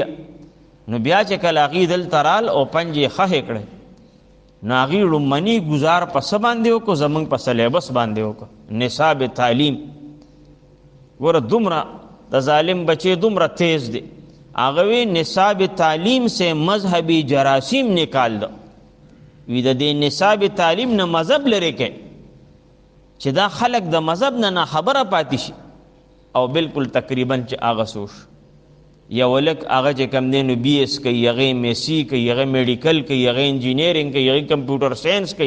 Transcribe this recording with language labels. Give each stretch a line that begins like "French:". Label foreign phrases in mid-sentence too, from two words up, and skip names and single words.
Pashto: نو بیا چې کله هغې دلته رال او پنجې خښې کړې، نو هغې لومړني ګزار په څه باندې وکړو؟ زموږ په سلیبس باندې وکړو، نصاب تعلیم. ګوره دومره د ظالم بچې دومره تیز دی. هغه وی
Urdu: نصاب تعلیم سے مذهبی جراثیم نکال دو.
Pashto: وی د دې نصاب تعلیم نه مذهب لري کې چې دا خلق د مذهب نه خبره پاتې شي. او بالکل تقریبا چې هغه سوش یو لک هغه چې کم دی نو بی ایس کوي، هغې میسی کوي، هغه میډیکل کوي، هغه انجینیرینګ کوي، هغه کمپیوټر ساینس کوي.